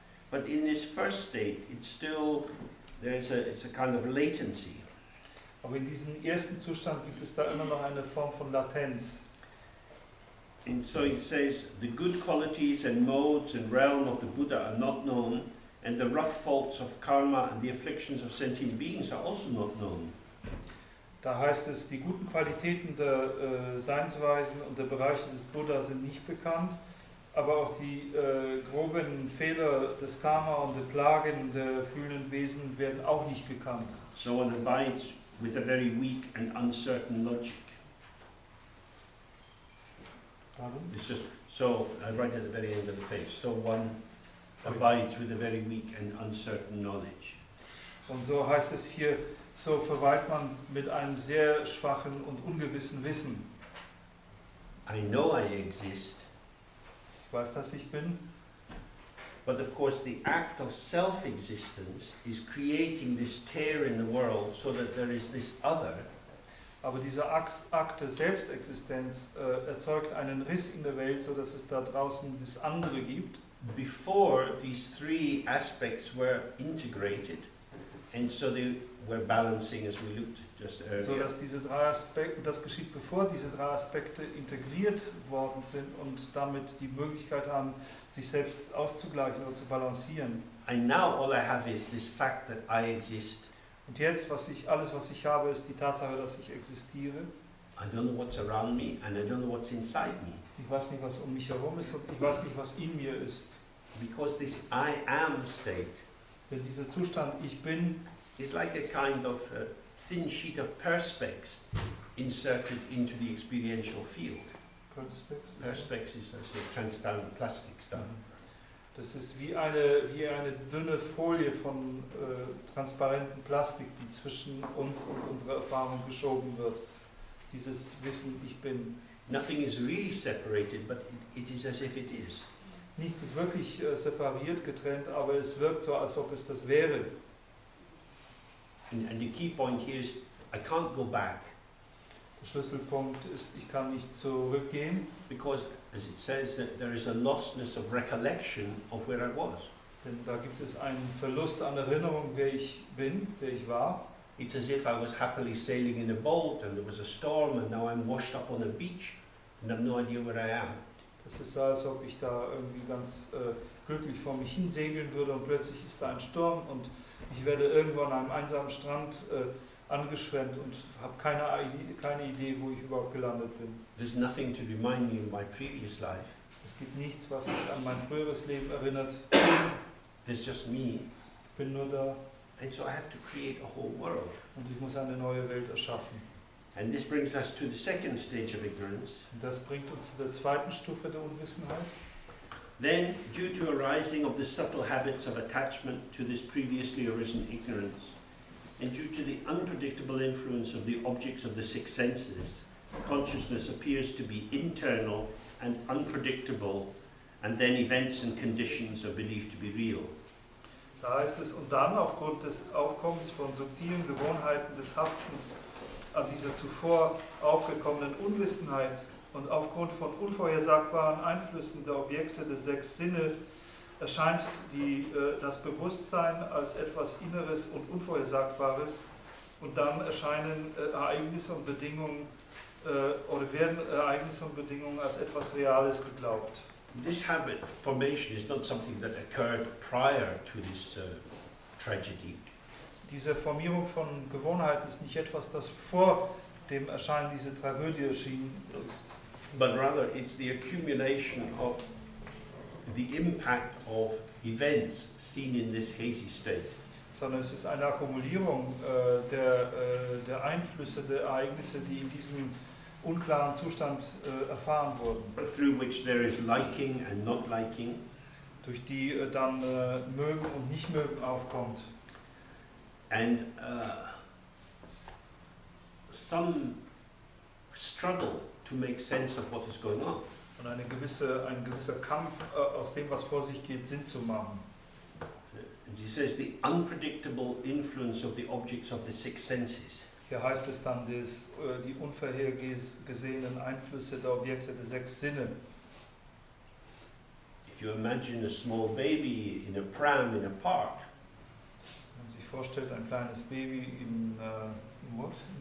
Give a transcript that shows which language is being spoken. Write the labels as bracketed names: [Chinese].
[English] But in this first state, it's a kind of latency. [German] Aber in diesem ersten Zustand gibt es da immer noch eine Form von Latenz. [English] And so it says, the good qualities and modes and realm of the Buddha are not known, and the rough faults of karma and the afflictions of sentient beings are also not known. [German] Da heißt es, die guten Qualitäten der Seinsweisen und der Bereiche des Buddha sind nicht bekannt, aber auch die groben Fehler des Karma und der Plagen der fühlenden Wesen werden auch nicht gekannt. [English] So one abides with a very weak and uncertain logic. Pardon? It's just, so I write at the very end of the page, so one abides with a very weak and uncertain knowledge. [German] Und so heißt es hier, so verweilt man mit einem sehr schwachen und ungewissen Wissen. [English] I know I exist, [German] Ich weiß, dass ich bin, [English] but of course the act of self-existence is creating this tear in the world so that there is this other. [German] aber dieser Akt der Selbstexistenz erzeugt einen Riss in der Welt, sodass es da draußen das andere gibt. [English] Before, these three aspects were integrated, and so they were balancing as we looked just earlier. [German] So dass diese drei Aspekte, das geschieht bevor diese drei Aspekte integriert worden sind und damit die Möglichkeit haben, sich selbst auszugleichen oder zu balancieren. [English] And now all I have is this fact that I exist. [German] Und jetzt, alles was ich habe, ist die Tatsache, dass ich existiere. [English] I don't know what's around me, and I don't know what's inside me. [German] Ich weiß nicht, was um mich herum ist und ich weiß nicht, was in mir ist. [English] Because this I am state [German] Denn dieser Zustand, ich bin, [English] is like a kind of thin sheet of perspex inserted into the experiential field. Perspex is a transparent plastic stuff. [German] Das ist wie eine dünne Folie von transparentem Plastik, die zwischen uns und unserer Erfahrung geschoben wird. Dieses Wissen, ich bin. [English] Nothing is really separated, but it is as if it is. [German] Nichts ist wirklich separiert, getrennt, aber es wirkt so, als ob es das wäre. [English] And the key point here is, I can't go back. [German] Der Schlüsselpunkt ist, ich kann nicht zurückgehen, [English] because, as it says, that there is a lostness of recollection of where I was. [German] denn da gibt es einen Verlust an Erinnerung, wer ich bin, wer ich war. [English] It's as if I was happily sailing in a boat and there was a storm and now I'm washed up on a beach and I've no idea where I am. [German] Das ist so, als ob ich da irgendwie ganz glücklich vor mich hin segeln würde und plötzlich ist da ein Sturm und ich werde irgendwo an einem einsamen Strand angeschwemmt und habe keine Idee, wo ich überhaupt gelandet bin. [English] There's nothing to remind me of my previous life. [German] Es gibt nichts, was mich an mein früheres Leben erinnert. [English] There's just me. [German] Ich bin nur da [English] And so I have to create a whole world. [German] und ich muss eine neue Welt erschaffen. [English] And this brings us to the second stage of ignorance. [German] Und das bringt uns zu der zweiten Stufe der Unwissenheit. [English] Then, due to arising of the subtle habits of attachment to this previously arisen ignorance, and due to the unpredictable influence of the objects of the six senses, consciousness appears to be internal and unpredictable, and then events and conditions are believed to be real. [German] Da heißt es, und dann aufgrund des Aufkommens von subtilen Gewohnheiten des Haftens an dieser zuvor aufgekommenen Unwissenheit und aufgrund von unvorhersagbaren Einflüssen der Objekte der sechs Sinne erscheint das Bewusstsein als etwas Inneres und Unvorhersagbares und dann erscheinen Ereignisse und Bedingungen oder werden Ereignisse und Bedingungen als etwas Reales geglaubt. [English] This habit formation is not something that occurred prior to this tragedy. [German] Diese Formierung von Gewohnheiten ist nicht etwas, das vor dem Erscheinen dieser Tragödie erschienen ist, [English] But rather it's the accumulation of the impact of events seen in this hazy state. [German] sondern es ist eine Akkumulierung der Einflüsse, der Ereignisse, die in diesem unklaren Zustand erfahren wurden, [English] Through which there is liking and not liking, [German] durch die dann Mögen und Nicht-Mögen aufkommt. [English] and some struggle to make sense of what is going on. [German] Und ein gewisser Kampf aus dem, was vor sich geht, Sinn zu machen. [English] And he says the unpredictable influence of the objects of the six senses. [German] Hier heißt es dann, die unvorhergesehenen Einflüsse der Objekte der sechs Sinne. [English] If you imagine a small baby in a pram in a park, [German] Wenn man sich vorstellt, ein kleines Baby in [English] what?